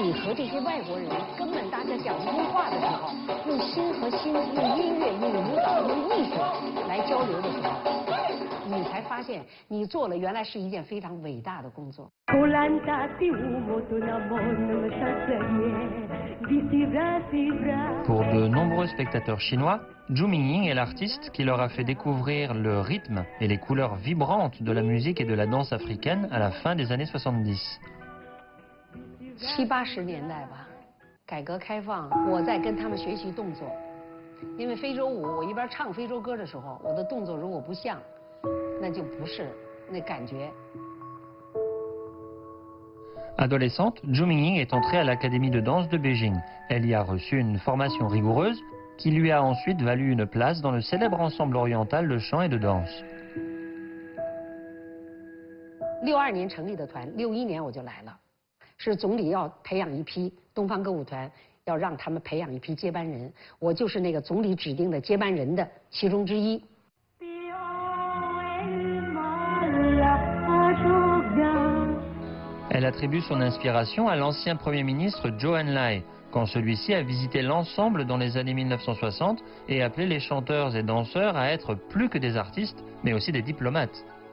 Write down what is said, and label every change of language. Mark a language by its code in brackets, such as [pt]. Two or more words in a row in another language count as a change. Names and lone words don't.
[zh] 和这些外国人根本大家讲不通话的时候，用心和心、用音乐、用舞蹈、用艺术来交流的时候，你才发现你做了原来是一件非常伟大的工作。 [fr] Pour de nombreux spectateurs chinois, Zhu Mingying est l'artiste qui leur a fait découvrir le rythme et les couleurs vibrantes de la musique et de la danse africaine à la fin des années 70. [zh] 70、80 年代吧，改革开放，我在跟他们学习动作，因为非洲舞，我一边唱非洲歌的时候，我的动作如果不像，那就不是那感觉。 [fr] Adolescente, Zhu Mingying est entrée à l'Académie de danse de Beijing. Elle y a reçu une formation rigoureuse qui lui a ensuite valu une place dans le célèbre ensemble oriental de chant et de danse. [zh] 62 年成立的团，61年我就来了，是总理要培养一批东方歌舞团，要让他们培养一批接班人，我就是那个总理指定的接班人的其中之一。 [fr] Elle attribue son inspiration à l'ancien Premier ministre Zhou Enlai, quand celui-ci a visité l'ensemble dans les années 1960 et appelé les chanteurs et danseurs à être plus que des artistes, mais aussi des diplomates.